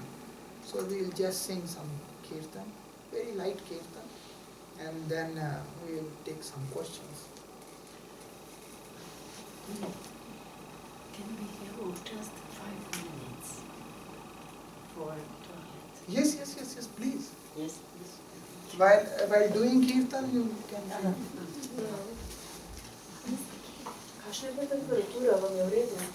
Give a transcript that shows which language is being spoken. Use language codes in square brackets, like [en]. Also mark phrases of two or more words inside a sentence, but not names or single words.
[en] So we will just sing some kirtan, very light kirtan, and then we will take some questions. Can we have just 5 minutes for toilet? Yes, please. Yes, please. While doing kirtan, you can. [sl] Kakšna je bila temperatura, vam je v redu?